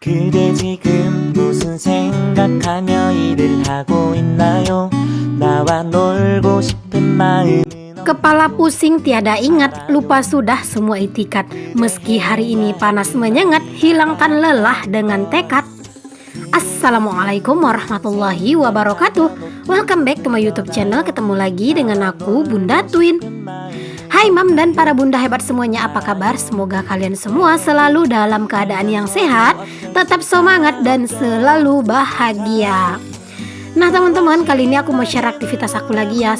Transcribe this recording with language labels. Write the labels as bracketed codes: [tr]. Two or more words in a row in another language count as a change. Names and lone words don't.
[ko] 그대 지금 무슨 생각하며 일을 하고 있나요? 나와 놀고 싶은 마음은 [id] Kepala pusing tiada ingat, lupa sudah semua itikat. Meski hari ini panas menyengat, hilangkan lelah dengan tekad. [ar] السلام عليكم ورحمة الله وبركاته. [en] Welcome back to my YouTube channel. [id] Ketemu lagi dengan aku, Bunda Twin. Hai mam dan para bunda hebat semuanya, apa kabar? Semoga kalian semua selalu dalam keadaan yang sehat, tetap semangat dan selalu bahagia. Nah teman-teman, kali ini aku mau share aktivitas aku lagi ya.